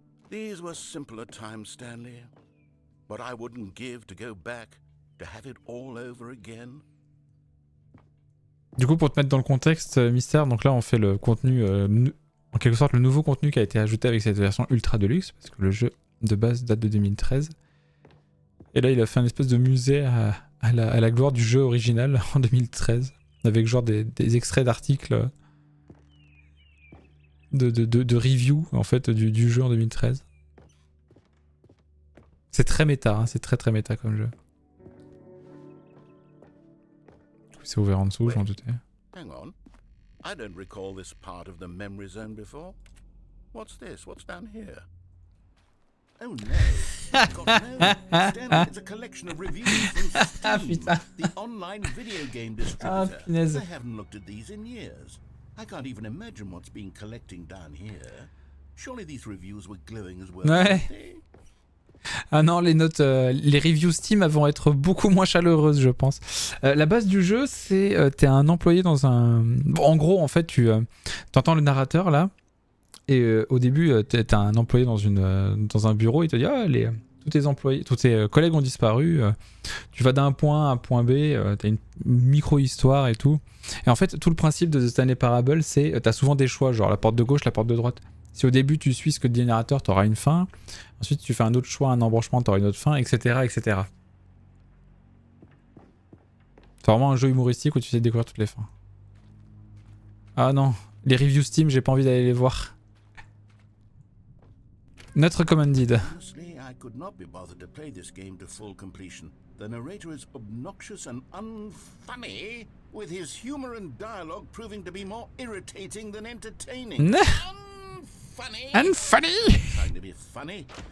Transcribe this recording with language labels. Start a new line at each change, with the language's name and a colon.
English: These were simpler times, Stanley. But I wouldn't give to go back, to have it all over again.
French: Du coup, pour te mettre dans le contexte, Mystère, donc là on fait le contenu, en quelque sorte le nouveau contenu qui a été ajouté avec cette version Ultra Deluxe, parce que le jeu de base date de 2013. Et là il a fait un espèce de musée à la gloire du jeu original en 2013, avec genre des extraits d'articles de review en fait du jeu en 2013. C'est très méta, hein, c'est très méta comme jeu. C'est ouvert en dessous, j'en doutais.
English: Hang on. I don't recall this part of the memory zone before. What's this? What's down here? Oh no. God, no. Stanley, it's a collection of reviews from Steam, the online video game distributor. I haven't looked at these in years. I can't even imagine what's been collecting down here. Surely these reviews were glowing as well.
French: Ouais. Ah non, les notes, les reviews Steam vont être beaucoup moins chaleureuses, je pense. La base du jeu, c'est t'es un employé dans un... Bon, en gros, en fait, tu entends le narrateur, là, et au début, t'es un employé dans un bureau, il te dit « Ah, tous tes collègues ont disparu, tu vas d'un point à un point B, t'as une micro-histoire et tout. » Et en fait, tout le principe de The Stanley Parable, c'est t'as souvent des choix, genre la porte de gauche, la porte de droite. Si au début tu suis ce que dit le narrateur, t'auras une fin. Ensuite tu fais un autre choix, un embranchement, t'auras une autre fin, etc. etc. C'est vraiment un jeu humoristique où tu sais découvrir toutes les fins. Ah non, les reviews Steam, j'ai pas envie d'aller les voir.
English: Not recommended. Honestly, I could not be bothered to play this game to full completion. The narrator is obnoxious and unfunny, with his humor and dialogue proving to be more irritating than entertaining. Unfunny? Unfunny? I'm trying to be funny.